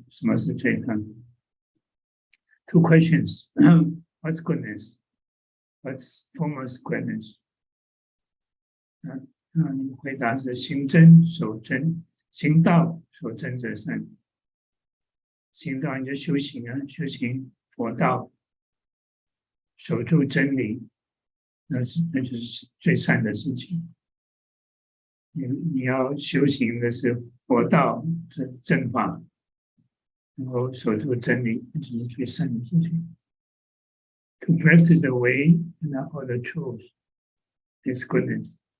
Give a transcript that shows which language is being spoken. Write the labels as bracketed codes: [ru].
[zh] 什么是罪恶 ？ [en] Two questions. What's goodness? What's foremost greatness? [zh] 你回答是行真守真，行道守真者善。行道你就修行啊，修行佛道，守住真理，那就是最善的事情。你要修行的是佛道正法，然后守住真理，这是最善的事情。 [en] To practice the way and uphold the truth is goodness.